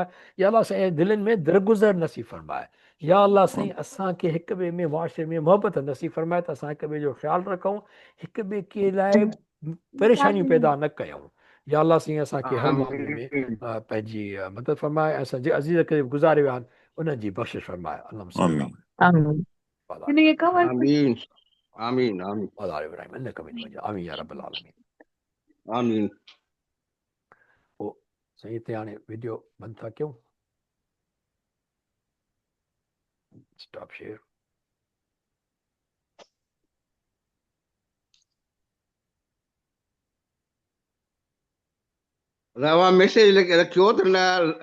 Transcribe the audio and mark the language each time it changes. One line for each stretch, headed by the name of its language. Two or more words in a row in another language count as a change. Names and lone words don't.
Sindhi: या अल्लाह साईं दिलनि में दरगुज़र नसीब फरमाए। या अल्लाह साईं असांखे हिक ॿिए में मुआशरे में मोहबत नसीब फरमाए त असां हिक ॿिए जो ख़्यालु रखूं, हिक ॿिए के लाइ परेशानियूं पैदा न कयूं। या अल्लाह साईं असांखे हर मामले में आमीन पंहिंजी मदद फरमाए। असांजे अज़ीज़ खे गुज़ारे विया आहिनि उन्हनि जी बख़्शिश फरमाए। अल्लाह आमीन आमीन आमीन आमीन आमीन
Arabic: آمين يا رب العالمين.
Sindhi: आमीन पोइ साईं हिते हाणे वीडियो बंदि था कयूं।
English: stop share.
Sindhi: रवा मैसेज रखियो त न